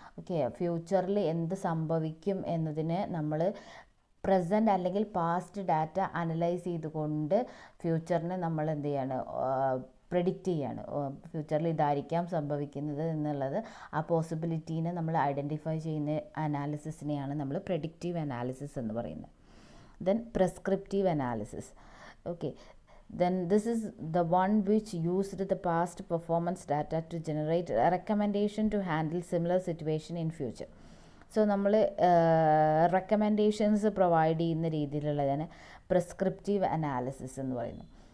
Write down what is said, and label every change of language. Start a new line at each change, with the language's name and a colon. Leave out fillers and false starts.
Malayalam: Okay, ഫ്യൂച്ചറിൽ എന്ത് സംഭവിക്കും എന്നതിനെ നമ്മൾ പ്രസൻറ്റ് അല്ലെങ്കിൽ പാസ്റ്റ് ഡാറ്റ അനലൈസ് ചെയ്തുകൊണ്ട് ഫ്യൂച്ചറിനെ നമ്മൾ എന്ത് ചെയ്യാണ്, പ്രെഡിക്റ്റ് ചെയ്യാണ്. ഫ്യൂച്ചറിൽ ഇതായിരിക്കാം സംഭവിക്കുന്നത് എന്നുള്ളത്, ആ പോസിബിലിറ്റീനെ നമ്മൾ ഐഡൻറ്റിഫൈ ചെയ്യുന്ന അനാലിസിസിനെയാണ് നമ്മൾ പ്രഡിക്റ്റീവ് അനാലിസിസ് എന്ന് പറയുന്നത്. Then prescriptive analysis.
English: Okay, then this is the one which used the past performance data to generate a recommendation to handle similar situation in future.
Malayalam: So നമ്മൾ റെക്കമെൻഡേഷൻസ് പ്രൊവൈഡ് ചെയ്യുന്ന രീതിയിലുള്ളതാണ് prescriptive analysis എന്ന് പറയുന്നത്.